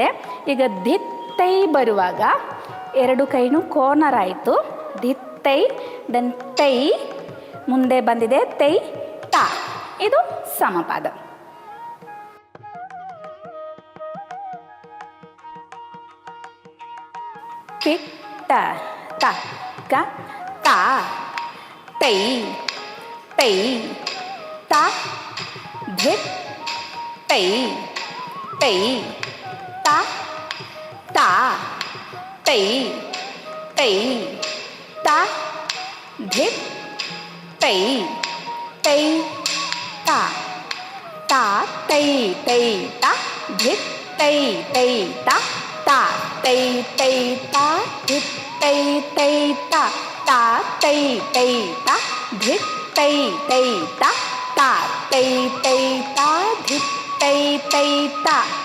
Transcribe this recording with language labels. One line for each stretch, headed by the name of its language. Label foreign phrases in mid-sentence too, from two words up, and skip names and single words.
Kannada: ಈಗ ಧಿತ್, ತೈ ಬರುವಾಗ ಎರಡು ಕೈನೂ ಕಾರ್ನರ್ ಆಯಿತು. ಧಿತ್, ತೈ, ದೆನ್ ತೈ, ಮುಂದೆ ಬಂದಿದೆ ತೈ, ತಾ. ಇದು ಸಮಪಾದ. ಕಿಕ್, ಟ, ತ, ಕ, ತಾ, ತೈ, ತೈ, ತಾ, ಧಿತ್, ತೈ, ತೈ, ತಾ, ತಾ, ತೈ, ತೈ, ತಾ, ಧಿತ್, ತೈ, ತೈ, ತಾ, ತಾ, ತೈ, ತೈ, ತಾ, ಧಿತ್, ತೈ, ತೈ, ತಾ, ತಾ, ತೈ, ತೈ, ತಾ, ಧಿತ್, ತೈ, ತೈ, ತಾ, ತಾ, ತೈ, ತೈ, ತಾ, ಧಿತ್, ತೈ, ತೈ, ತಾ, ತಾ, ತೈ, ತೈ, ತಾ, ಧಿತ್, ತೈ, ತೈ, ತಾ.